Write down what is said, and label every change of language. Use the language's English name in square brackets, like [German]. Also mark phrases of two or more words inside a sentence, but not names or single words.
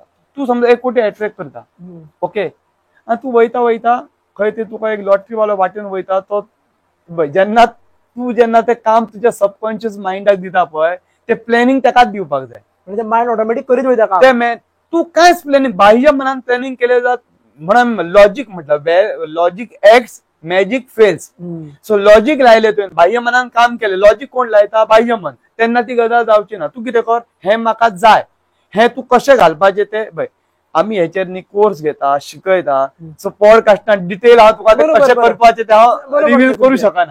[Konkani] तू समजा 1 कोटी अट्रॅक्ट करता, ओके, आनी तू वयता वयता खंय ते तुका एक लॉटरीवालो वाटेन वयता, तो जेन्ना ते काम तुज्या [English] subconscious mindak [Konkani] दिता पळय, ते प्लॅनिंग तेकाच दिवपाक जाय. म्हणजे [English] mind automatic [Konkani] करीत वयता काम. ते तू कांयच प्लॅनिंग बाह्य मनान प्लॅनिंग केले जात म्हणून लॉजिक म्हटलं, [English] logic acts magic fails. so logic [Konkani] लायले तुवें, बाह्य मनान काम केलें. लॉजिक कोण लायता? बाह्य मन. तेन्ना ती गजाल जावची ना. तू कितें कर, हें म्हाका जाय, हें तू कशें घालपाचें तें पळय. आमी हेचेर न्ही कोर्स घेता, शिकयता. [English] so podcastan detail [Konkani] हांव तुका तें कशें करपाचें तें हांव रिव्हील करूं शकना.